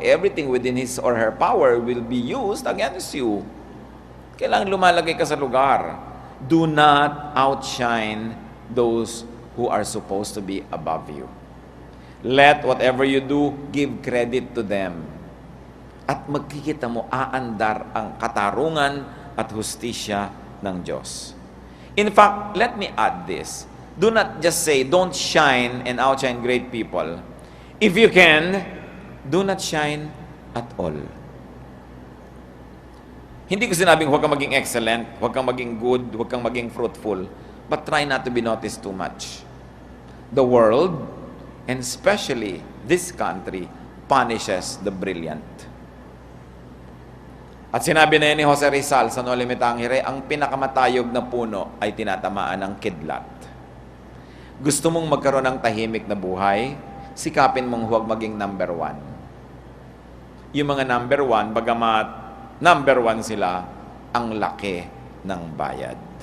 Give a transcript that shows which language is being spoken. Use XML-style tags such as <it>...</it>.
<en>Everything within his or her power will be used against you.</en> <tl>Kailangan lumalagay ka sa lugar.</tl> <en>Do not outshine those who are supposed to be above you. Let whatever you do, give credit to them.</en> <tl>At magkikita mo, aandar ang katarungan at hustisya ng Diyos.</tl> <en>In fact, let me add this. Do not just say, don't shine and outshine great people. If you can, do not shine at all.</en> <tl>Hindi ko sinabing huwag kang maging excellent, huwag kang maging good, huwag kang maging fruitful,</tl> <en>but try not to be noticed too much. The world, and especially this country, punishes the brilliant.</en> <tl>At sinabi na yan ni Jose Rizal sa Noli Me Tangere, ang pinakamatayog na puno ay tinatamaan ng kidlat. Gusto mong magkaroon ng tahimik na buhay, sikapin mong huwag maging number one. Yung mga number one, bagamat number one sila, ang laki ng bayad.</tl>